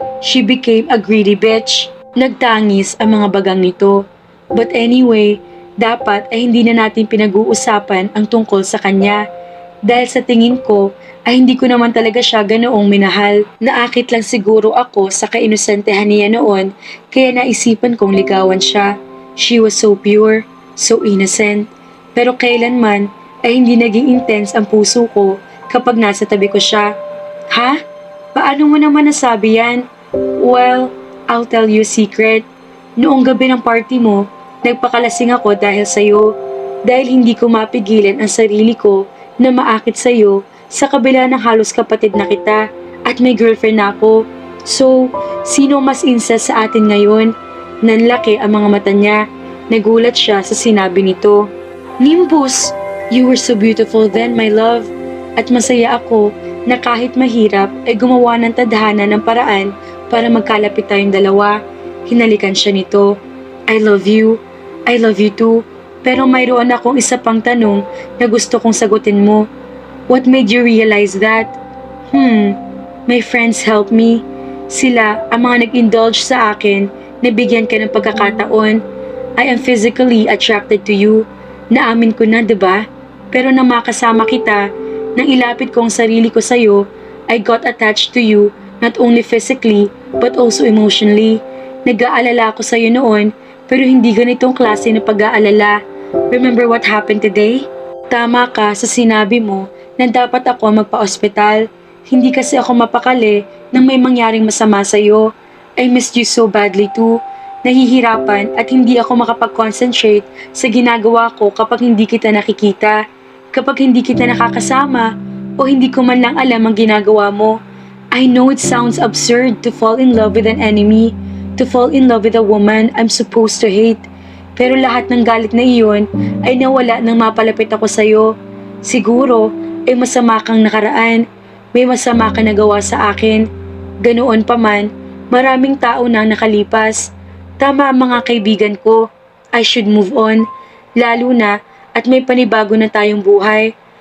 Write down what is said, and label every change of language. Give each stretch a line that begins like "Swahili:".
English: She became a greedy bitch.
Filipino: Nagtangis ang mga bagang nito.
English: But anyway,
Filipino: dapat ay hindi na natin pinag-uusapan ang tungkol sa kanya. Dahil sa tingin ko, ay hindi ko naman talaga siya ganoong minahal. Naakit lang siguro ako sa kainusentehan niya noon, kaya naisipan kong ligawan siya.
English: She was so pure, so innocent.
Filipino: Pero kailanman ay hindi naging intense ang puso ko kapag nasa tabi ko siya. Ha? Paano mo naman nasabi yan?
English: Well, I'll tell you a secret.
Filipino: Noong gabi ng party mo, nagpakalasing ako dahil sa'yo. Dahil hindi ko mapigilan ang sarili ko na maakit sa'yo sa kabila ng halos kapatid na kita at may girlfriend na ako. So, sino mas incest sa atin ngayon? Nanlaki ang mga mata niya. Nagulat siya sa sinabi nito.
English: Nimbus, you were so beautiful then, my love.
Filipino: At masaya ako na kahit mahirap ay gumawa ng tadhana ng paraan para magkalapit tayong dalawa. Hinalikan siya nito.
English: I love you. I love you too.
Filipino: Pero mayroon akong isa pang tanong na gusto kong sagutin mo.
English: What made you realize that? My friends helped me.
Filipino: Sila ang mga nag-indulge sa akin na bigyan ka ng pagkakataon.
English: I am physically attracted to you.
Filipino: Naamin ko na, diba? Pero nang makasama kita, nang ilapit ko ang sarili ko sa'yo,
English: I got attached to you not only physically but also emotionally.
Filipino: Nag-aalala ako sa'yo noon pero hindi ganitong klase na pag-aalala.
English: Remember what happened today?
Filipino: Tama ka sa sinabi mo na dapat ako magpa-ospital. Hindi kasi ako mapakali nang may mangyaring masama sa'yo.
English: I missed you so badly too.
Filipino: Nahihirapan at hindi ako makapag-concentrate sa ginagawa ko kapag hindi kita nakikita. Kapag hindi kita nakakasama o hindi ko man lang alam ang ginagawa mo.
English: I know it sounds absurd to fall in love with an enemy, to fall in love with a woman I'm supposed to hate.
Filipino: Pero lahat ng galit na iyon ay nawala nang mapalapit ako sa'yo. Siguro ay masama kang nakaraan, may masama ka nagawa sa akin. Ganoon pa man, maraming tao na nakalipas. Tama ang mga kaibigan ko,
English: I should move on.
Filipino: Lalo na at may panibago na tayong buhay.